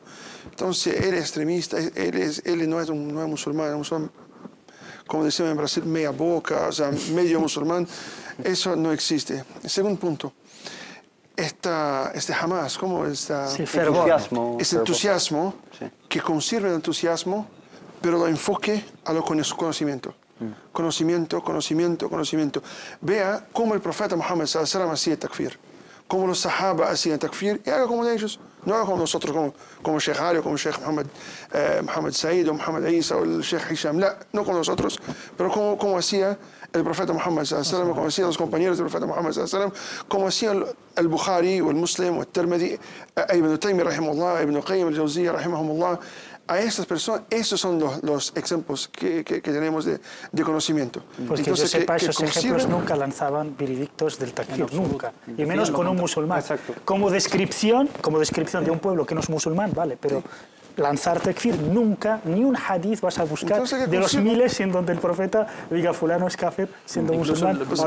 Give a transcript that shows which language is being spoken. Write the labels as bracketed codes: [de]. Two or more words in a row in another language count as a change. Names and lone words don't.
[es] Entonces, él es extremista, él no es musulmán, como decimos en Brasil, media boca, o sea, medio musulmán, eso no existe. El segundo punto, Hamas, ¿cómo está? Sí, fervor. Entusiasmo, sí, que conserve el entusiasmo, pero lo enfoque a lo conocimiento. Conocimiento. Vea cómo el profeta Muhammad [ar] صلى الله عليه وسلم [es] hacía takfir, cómo los sahaba hacían takfir, y haga como de ellos, no haga como nosotros, como Sheikh Ali, como Sheikh Muhammad Said o Muhammad Isa o el Sheikh Hisham, no como nosotros, pero como hacía el profeta Muhammad [ar] صلى الله عليه وسلم, [es] como hacían los compañeros del profeta Muhammad [ar] صلى الله عليه وسلم, [es] como hacía el Bukhari o el Muslim o el Tirmidhi, Ibn Taymiyyah rahimahullah, Ibn Qayyim al-Jawziyya rahimahumullah. A estas personas, esos son los ejemplos que tenemos de conocimiento. Pues que entonces, yo sepa, esos ejemplos nunca lanzaban veredictos del takfir, nunca. Y menos con un musulmán. Exacto. Como descripción de un pueblo que no es musulmán, vale, pero lanzar takfir nunca, ni un hadith vas a buscar de los miles en donde el profeta diga fulano es kafir siendo musulmán.